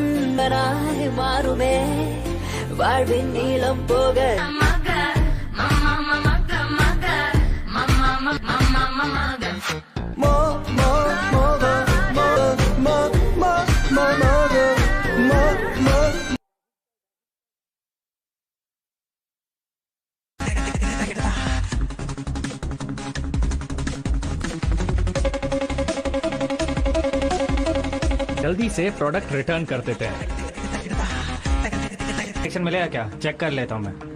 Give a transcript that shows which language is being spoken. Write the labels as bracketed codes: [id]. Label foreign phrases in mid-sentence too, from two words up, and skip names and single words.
[ta] மாறுமே வாழ்வின் நீளம் போக மோ மோ மோகோ மோ மோ மோ மோ மோகோ மோ மோ [hi] जल्दी से [en] product return [hi] कर देते हैं। कनेक्शन मिलेगा क्या? चेक कर लेता हूँ मैं।